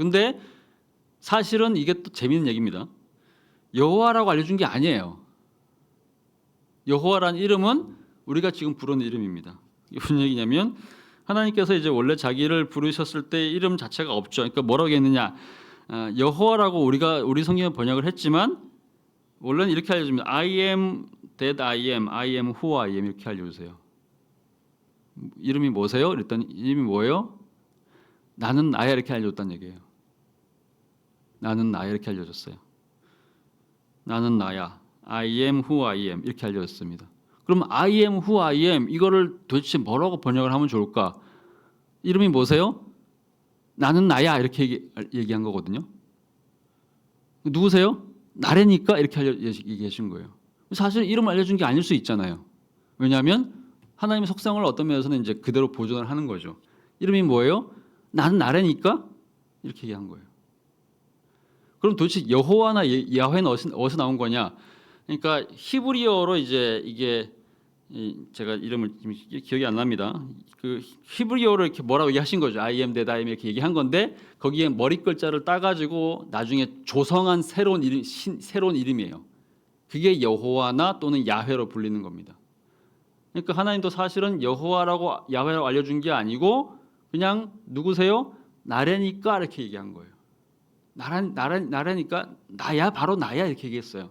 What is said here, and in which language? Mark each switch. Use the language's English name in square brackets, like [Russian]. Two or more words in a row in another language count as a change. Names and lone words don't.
[Korean] 근데 사실은 이게 또 재미있는 얘기입니다. 여호와라고 알려준 게 아니에요. 여호와라는 이름은 우리가 지금 부르는 이름입니다. 이게 무슨 얘기냐면 하나님께서 이제 원래 자기를 부르셨을 때 이름 자체가 없죠. 그러니까 뭐라고 했느냐? 여호와라고 우리 성경에 번역을 했지만 원래는 이렇게 알려줍니다. [English] I am that I am, I am who I am [Korean] 이렇게 알려주세요. 이름이 뭐세요? 그랬더니 이름이 뭐예요? 나는 나야 이렇게 알려줬다는 얘기예요. 나는 나야 이렇게 알려줬어요. 나는 나야. [English] I am who I am [Korean] 이렇게 알려졌습니다. 그럼 [English] I am who I am [Korean] 이거를 도대체 뭐라고 번역을 하면 좋을까? 이름이 뭐세요? 나는 나야 이렇게 얘기한 거거든요. 누구세요? 나래니까 이렇게 얘기하신 거예요. 사실 이름을 알려준 게 아닐 수 있잖아요. 왜냐하면 하나님의 속성을 어떤 면에서는 이제 그대로 보존을 하는 거죠. 이름이 뭐예요? 나는 나래니까 이렇게 얘기한 거예요. 그럼 도대체 여호와나 야훼는 어디서 나온 거냐? 그러니까 히브리어로 이제 이게 제가 이름을 기억이 안 납니다. 그 히브리어로 이렇게 뭐라고 얘기하신 거죠. [English] I am that I am [Korean] 이렇게 얘기한 건데 거기에 머리 글자를 따가지고 나중에 조성한 새로운 이름이에요. 그게 여호와나 또는 야훼로 불리는 겁니다. 그러니까 하나님도 사실은 여호와라고 야훼라고 알려준 게 아니고 그냥 누구세요? 나래니까 이렇게 얘기한 거예요. 나라니까 나야 바로 나야 이렇게 얘기했어요.